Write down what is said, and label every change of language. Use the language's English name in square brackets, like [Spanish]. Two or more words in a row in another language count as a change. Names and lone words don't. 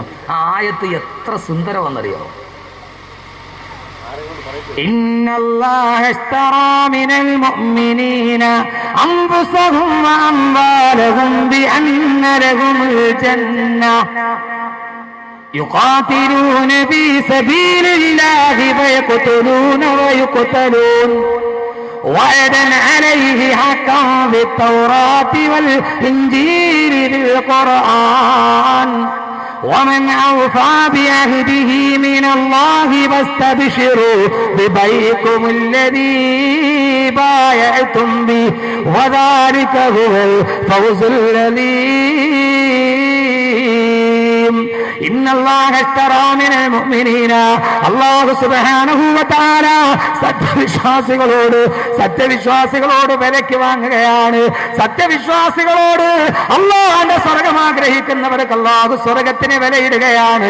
[Malayalam] ആ ആയത്ത് എത്ര സുന്ദരമെന്നറിയാവും. [Arabic] إن الله اشترى من المؤمنين أنفسهم وأموالهم بأن لهم الجنة يقاتلون في سبيل الله فيقتلون ويقتلون وعدا عليه حقا بالتوراة والإنجيل بالقرآن ومن أوفى بعهده من الله فاستبشروا ببيعكم الذي بايعتم به وذلك هو الفوز العظيم. إن الله اشترى من المؤمنين, الله سبحانه وتعالى [Malayalam] സത്യവിശ്വാസികളോട് വിലയ്ക്ക് വാങ്ങുകയാണ്. സത്യവിശ്വാസികളോട് അല്ലാഹുവിന്റെ സ്വർഗ്ഗം ആഗ്രഹിക്കുന്നവർക്ക് അല്ലാഹു സ്വർഗ്ഗത്തിന് വിലയിടുകയാണ്.